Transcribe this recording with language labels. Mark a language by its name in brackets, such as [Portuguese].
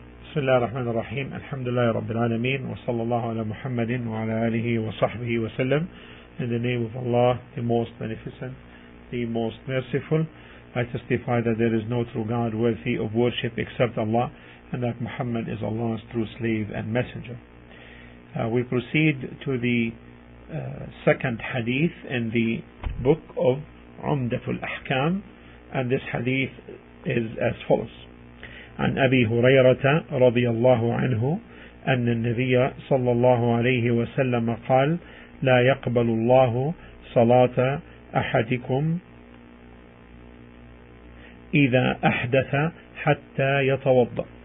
[Arabic] بسم الله الرحمن الرحيم الحمد لله رب العالمين وصلى الله على محمد وعلى آله وصحبه وسلم. [English] In the name of Allah, the most beneficent, the most merciful, I testify that there is no true God worthy of worship except Allah, and that Muhammad is Allah's true slave and messenger. We proceed to the second hadith in the book of Umdat Ahkam, and this hadith is as follows. [Arabic] عن أبي هريرة رضي الله عنه أن النبي صلى الله عليه وسلم قال: لا يقبل الله صلاة أحدكم إذا أحدث حتى يتوضأ.